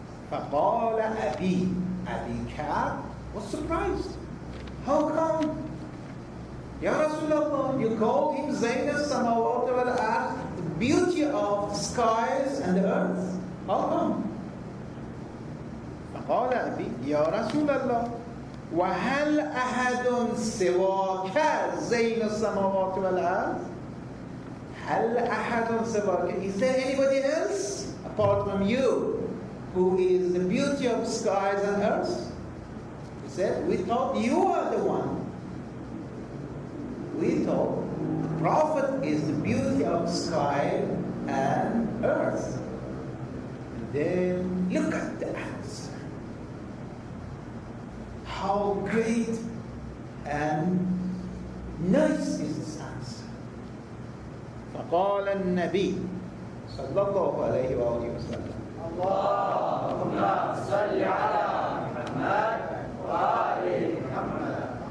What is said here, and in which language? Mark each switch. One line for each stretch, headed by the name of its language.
Arabic: فَقَالَ أَبِي.
English: Abi Ka'b was surprised. How come? Ya Rasulullah, you call him
Arabic: Zayn as-samawat wal ard,
English: the beauty of skies and the earth. How come?
Arabic: فقال أبي يا رسول الله وهل أحد سواك زين السماوات والأرض. هل أحد سواك.
English: Is there anybody else apart from you who is the beauty of skies and earth? He said, we thought you are the one. We thought the Prophet is the beauty of sky and earth. And then look at the answer. How great and nice is this answer.
Arabic: فقال النبي صلى الله عليه وآله وسلم اللهم صل على محمد وآل محمد.